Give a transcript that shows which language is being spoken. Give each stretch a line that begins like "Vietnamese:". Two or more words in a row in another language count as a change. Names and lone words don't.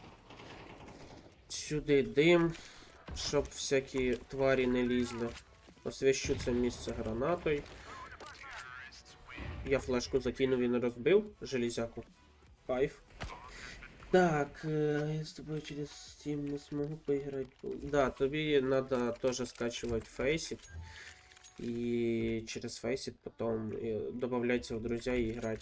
Ukrainian: Сюди дим, щоб всякі тварі не лізли. Освящу це місце гранатою. Я флешку закинув і не розбив железяку.
Russian: Кайф. Так, я с тобой через Steam не смогу поиграть. Да, тобі надо тоже скачивать фейсит. И через фейсит потом добавляйте в друзья и играть.